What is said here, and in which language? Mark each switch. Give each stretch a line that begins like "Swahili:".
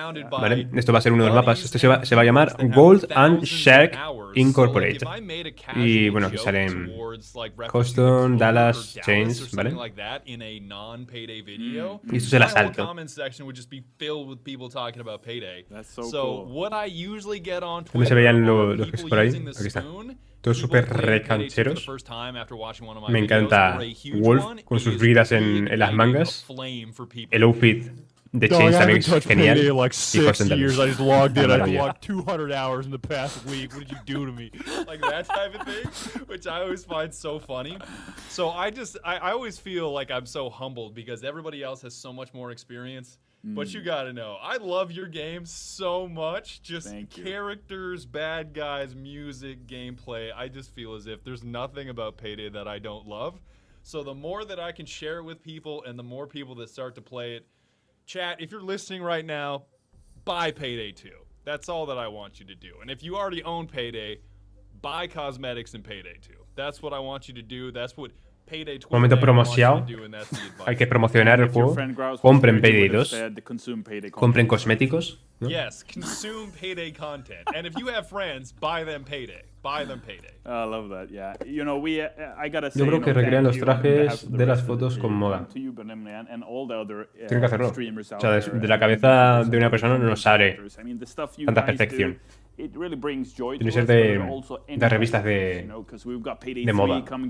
Spanish: Vale, esto va a ser uno de los mapas. Este se va a llamar Gold and Shark Incorporated. Y bueno, aquí salen Custom, Dallas, Chains, ¿vale? Y esto es el asalto.
English: Filled with people talking about Payday. So what I usually get on
Spanish: También se veían
English: Twitter
Spanish: los que por ahí. Aquí está. Todos súper recancheros. Me encanta Wolf con sus bridas en las mangas. El outfit de Chains también es genial. Y Custom también.
English: I just logged in. I logged 200 hours in the past week. What did you do to me? Like that type of thing, which I always find so funny. So I always feel like I'm so humbled because everybody else has so much more experience. But you gotta know, I love your game so much. Just characters, bad guys, music, gameplay. I just feel as if there's nothing about Payday that I don't love. So the more that I can share it with people and the more people that start to play it, chat, if you're listening right now, buy Payday 2. That's all that I want you to do. And if you already own Payday, buy cosmetics in Payday 2. That's what I want you to do. That's what Payday 2
Spanish: Momento promocionado. Hay que promocionar el juego. Compren Payday 2. Compren cosméticos. ¿No?
English: Yes, consume Payday content. And if you have friends, buy them Payday. Buy them Payday. I love that. Yeah. You know, I gotta say,
Spanish: yo creo que recrean los trajes de las fotos con moda. Tienen que hacerlo. O sea, de la cabeza de una persona no nos sale tanta perfección. Tiene que ser de revistas de moda.